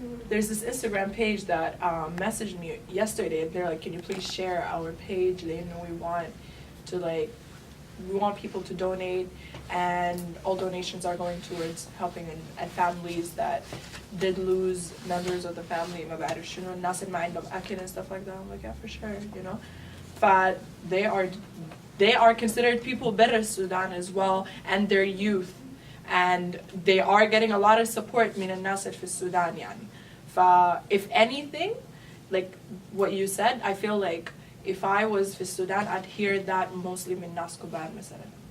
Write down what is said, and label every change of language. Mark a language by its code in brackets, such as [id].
[en] There's this Instagram page that messaged me yesterday. They're like, can you please share our page? They know we want to like we want people to donate, and all donations are going towards helping and families that did lose members of the family. [ar] ما بعرف شنو الناس اللي ما عندهم أكل and stuff like that. [en] I'm like, yeah, for sure, you know. But they are considered people better Sudan as well, and their youth, and they are getting a lot of support من الناس في السودان يعني. If anything, like what you said, I feel like if I was في Sudan, I'd hear that mostly من ناس كبار مثلا.